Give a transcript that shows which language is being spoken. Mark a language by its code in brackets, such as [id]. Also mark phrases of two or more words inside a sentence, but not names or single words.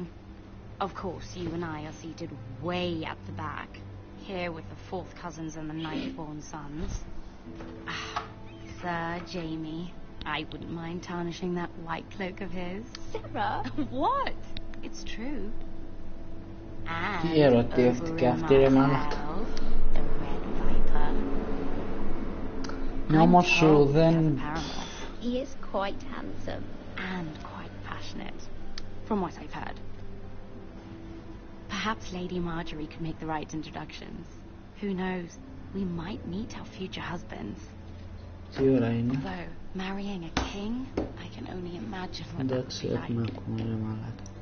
[en] Of course, you and I are seated way at the back. Here with the 4th cousins and the 9th-born sons. Sir Jaime, I wouldn't mind tarnishing that white cloak of his. Sarah! What? It's true. And [el] Τι ερωτεύτηκε αυτή ρε μάνα. [en] The Red Viper. [el] Ναι, όμως σου δεν... [en] He is quite handsome. And quite passionate, from what I've heard. Perhaps Lady Marjorie could make the right introductions. Who knows? We might meet our future husbands. Although, marrying a king, I can only imagine what that would be like.